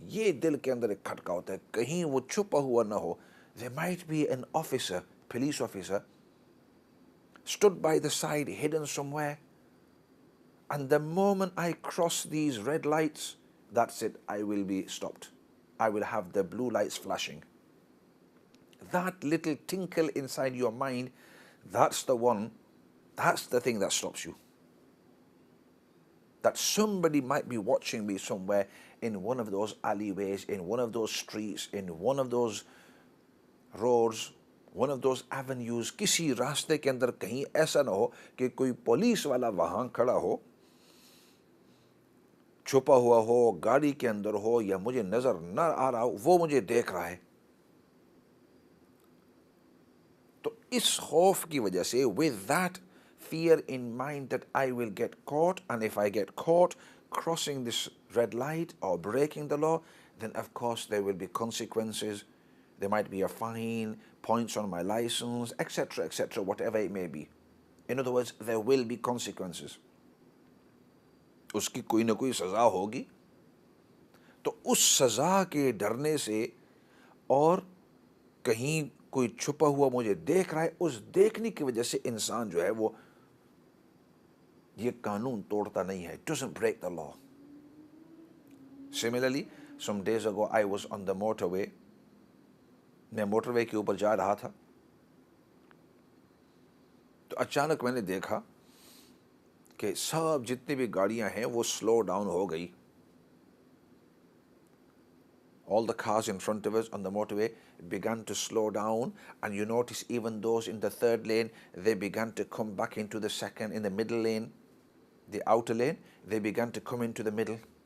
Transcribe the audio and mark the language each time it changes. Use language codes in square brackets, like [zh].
[hi] ये दिल के अंदर एक खटका होता है, कहीं वो छुपा हुआ ना हो. [en] There might be an officer, police officer, stood by the side, hidden somewhere, and the moment I cross these red lights, that's it, I will be stopped. I will have the blue lights flashing. That little tinkle inside your mind, that's the one, that's the thing that stops you. That somebody might be watching me somewhere in one of those alleyways, in one of those streets, in one of those roads, one of those avenues, [hi] किसी रास्ते के अंदर कहीं ऐसा ना हो कि कोई पुलिस वाला वहाँ खड़ा हो, छुपा हुआ हो, गाड़ी के अंदर हो या मुझे नजर न आ रहा हो, वो मुझे देख रहा है. तो इस खौफ की वजह से, [en] with that fear in mind that I will get caught, and if I get caught crossing this red light or breaking the law, then of course there will be consequences. There might be a fine, points on my license, etc., whatever it may be. In other words, there will be consequences. [hi] उसकी कोई ना कोई सज़ा होगी. तो उस सज़ा के डरने से और कहीं कोई छुपा हुआ मुझे देख रहा है, उस देखने की वजह से इंसान जो है वो ये कानून तोड़ता नहीं है. [en] Doesn't break the law. Similarly, some days ago I was on the motorway. [hi] मैं मोटरवे के ऊपर जा रहा था तो अचानक मैंने देखा कि सब जितनी भी गाड़ियां हैं वो स्लो डाउन हो गई. [en] All the cars in front of us on the motorway began to slow down, and you notice even those in the third lane, they began to come back into the second, in the middle lane, the outer lane, they began to come into the middle.